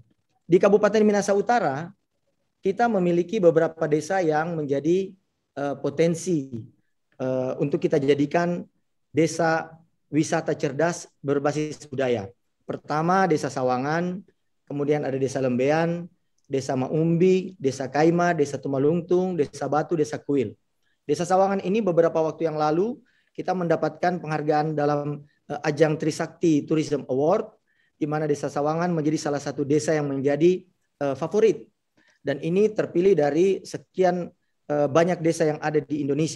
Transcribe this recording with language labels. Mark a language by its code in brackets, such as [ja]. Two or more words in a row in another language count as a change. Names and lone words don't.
[id] Di Kabupaten Minahasa Utara, kita memiliki beberapa desa yang menjadi potensi untuk kita jadikan desa wisata cerdas berbasis budaya. Pertama, Desa Sawangan, kemudian ada Desa Lembean, Desa Maumbi, Desa Kaima, Desa Tumalungtung, Desa Batu, Desa Kuil. Desa Sawangan ini beberapa waktu yang lalu kita mendapatkan penghargaan dalam ajang Trisakti Tourism Award, di mana Desa Sawangan menjadi salah satu desa yang menjadi favorit. Dan ini terpilih dari sekian banyak desa yang ada di Indonesia.